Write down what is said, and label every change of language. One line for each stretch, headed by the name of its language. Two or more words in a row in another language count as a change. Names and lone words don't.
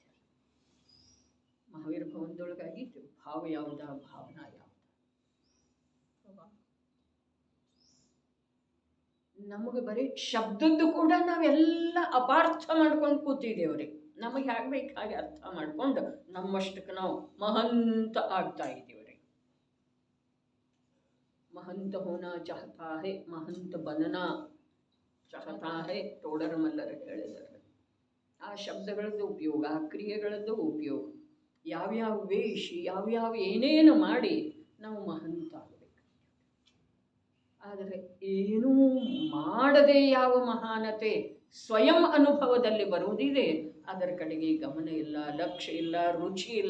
Kannada: ಮಹಾವೀರ ಭವನದೊಳಗಾಗಿ ಭಾವ ಯಾವುದ, ಭಾವನಾ ಯಾವ್ದ. ನಮಗೆ ಬರೀ ಶಬ್ದದ್ದು ಕೂಡ ನಾವೆಲ್ಲ ಅಪಾರ್ಥ ಮಾಡ್ಕೊಂಡು ಕೂತಿದ್ದೇವ್ರಿ. ನಮಗೆ ಹೇಗೆ ಬೇಕು ಹಾಗೆ ಅರ್ಥ ಮಾಡ್ಕೊಂಡು ನಮ್ಮಷ್ಟಕ್ಕೆ ನಾವು ಮಹಂತ ಆಗ್ತಾ ಇದ್ದೀವ್ರಿ.
Hindi: महंत होना चाहता है, महंत बनना चाहता है,
Kannada: ತೋಡರ ಮಲ್ಲರು ಹೇಳಿದ್ದಾರೆ. ಆ ಶಬ್ದಗಳದ್ದು ಉಪಯೋಗ, ಆ ಕ್ರಿಯೆಗಳದ್ದು ಉಪಯೋಗ, ಯಾವ್ಯಾವ ವೇಷಿ ಯಾವ್ಯಾವ ಏನೇನು ಮಾಡಿ ನಾವು ಮಹಂತ ಆಗಬೇಕು. ಆದರೆ ಏನೂ ಮಾಡದೆ ಯಾವ ಮಹಾನತೆ ಸ್ವಯಂ ಅನುಭವದಲ್ಲಿ ಬರುವುದಿದೆ, ಅದರ ಕಡೆಗೆ ಗಮನ ಇಲ್ಲ, ಲಕ್ಷ್ಯ ಇಲ್ಲ, ರುಚಿ ಇಲ್ಲ.